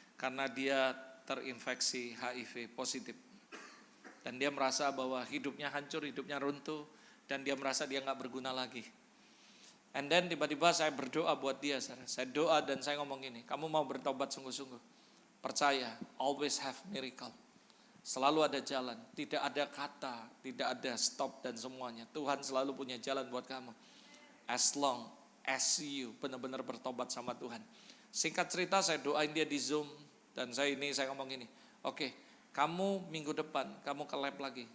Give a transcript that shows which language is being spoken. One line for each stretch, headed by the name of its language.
Indonesian: Karena dia terinfeksi HIV positif. Dan dia merasa bahwa hidupnya hancur, hidupnya runtuh. Dan dia merasa dia gak berguna lagi.
English: And then
Indonesian: tiba-tiba saya berdoa buat dia. Saya doa dan saya ngomong gini, kamu mau bertobat sungguh-sungguh. Percaya,
English: always have miracle.
Indonesian: Selalu ada jalan, tidak ada kata, tidak ada stop dan semuanya. Tuhan selalu punya jalan buat kamu.
English: As long as you
Indonesian: benar-benar bertobat sama Tuhan. Singkat cerita saya doain dia di Zoom. Dan saya ngomong gini, oke, kamu minggu depan, kamu ke lab lagi.